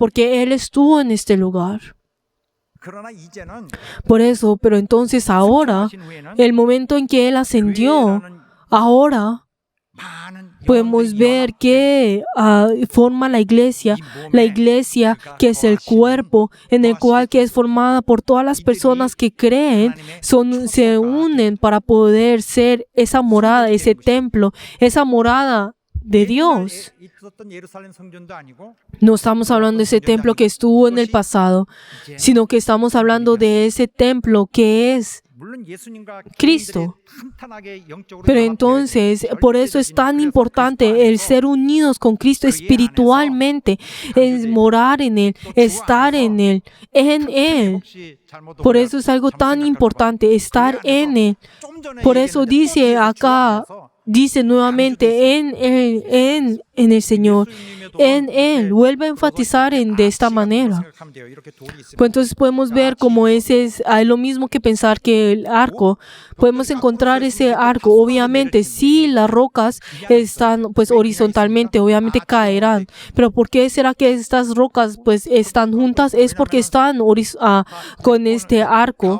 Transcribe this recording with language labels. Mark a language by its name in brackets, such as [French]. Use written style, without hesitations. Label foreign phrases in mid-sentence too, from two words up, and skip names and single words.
[Spanish] Porque Él estuvo en este lugar. Por eso, pero entonces ahora, el momento en que Él ascendió, ahora podemos ver que forma la iglesia que es el cuerpo, en el cual que es formada por todas las personas que creen, se unen para poder ser esa morada, ese templo, esa morada de Dios. [Korean] 있었던 예루살렘 성전도 아니고 [Spanish] No estamos hablando de ese templo que estuvo en el pasado, sino que estamos hablando de ese templo que es [Korean] 물론 예수님과 [Spanish] Cristo. [Korean] 탄탄하게 영적으로 [Spanish] Pero [Korean] 연합되어 [Spanish] entonces, por eso es tan importante el ser unidos con Cristo espiritualmente, es morar en Él, estar en Él, en Él. [Korean] 혹시 잘못 [Spanish] Por [Korean] 오면 [Spanish] eso es algo [Korean] 잘못 [Spanish] tan [Korean] 생각할까 봐. [Spanish] importante, estar en Él. [Korean] 좀 전에 [Spanish] Por eso [Korean] 얘기했는데 [Spanish] dice [Korean] 또 [Spanish] acá, [Korean] 주안에서 [Spanish] dice nuevamente en el Señor, en Él. Vuelve a enfatizar de esta manera. [Korean] 생각하면 돼요. 이렇게 돌이 있으면 [Spanish] Pues entonces podemos ver cómo ese es lo mismo que pensar que el arco. Podemos encontrar ese arco. Obviamente, si las rocas están pues horizontalmente, obviamente caerán. Pero ¿por qué será que estas rocas pues están juntas? Es porque están con este arco.